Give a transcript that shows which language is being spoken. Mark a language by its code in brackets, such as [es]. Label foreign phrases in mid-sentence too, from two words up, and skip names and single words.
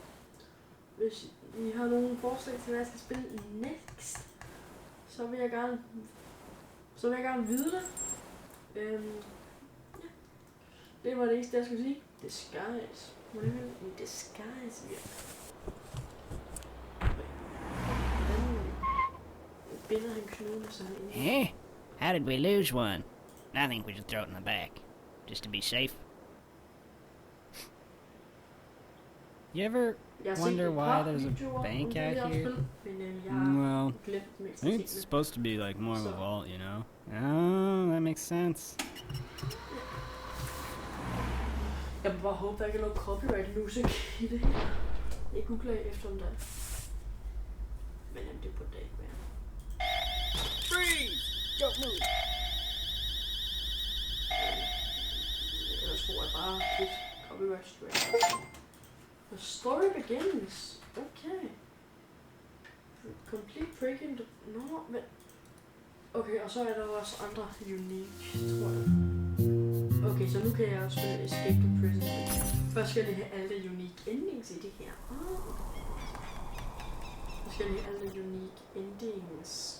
[da] Hvis I har nogle forslag til, hvad jeg skal spille next, så vil jeg gerne vide det. Ja. Det var det eneste, jeg skulle sige. Disguise. Hvordan vil en disguise virke? Hvordan binder han knuden sådan ind? [en] Eh? How did we lose one? I think we should throw it in the back, just to be safe. You ever wonder why there's a bank out here? Well, I think it's supposed to be like more of a vault, you know? Oh, that makes sense. [da] Jeg må bare håbe, der ikke er noget [en] copyright music [da] i det her. Jeg googler efter om der. Men det burde det ikke være. [en] Freeze! Don't move! [da] Ellers tror jeg bare lidt [en] copyright straight. The story begins. Okay. Complete breaking the... No, [da] men... Okay, og så er der også andre unique, tror jeg. Okay, så nu kan jeg også spille Escape to Prison. Først skal jeg lige have alle [en] unique endings [da] i det her. Så skal jeg lige have alle [en] unique endings.